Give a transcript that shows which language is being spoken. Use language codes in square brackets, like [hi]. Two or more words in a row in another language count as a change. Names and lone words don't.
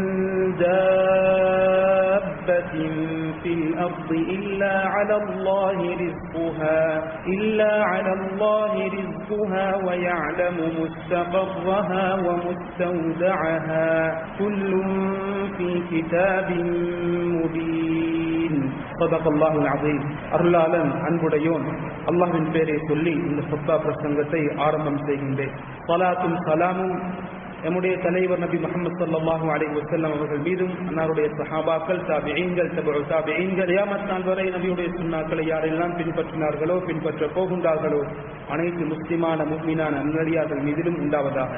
[ar] دابة في الأرض إلا على الله رزقها ويعلم مستقرها ومستودعها كل في كتاب مبين. صدق الله العظيم. [ta] அருளாளன் அன்புடையோன் அல்லாஹ்வின் பேரை சொல்லி இந்த ஃபத்வா பிரசங்கத்தை ஆரம்பம் செய்கின்றேன். ஸலாத்தும் ஸலாமும் நம்முடைய தலைவர் நபி முஹம்மது [ar] صلى الله عليه وسلم [ta] அவர்கள் மீதும், அன்னாருடைய சஹாபாக்கள், தாபிஈன்கள், தபஉ தாபிஈன்கள், கியாமத் நாள் வரை நபியுடைய சுன்னாக்களை யாரெல்லாம் பின்பற்றினார்களோ, பின்பற்ற போகின்றார்களோ, அனைத்து முஸ்லிமான முஃமினான நல்லடியார்கள் மீதிலும் உண்டாவதாக.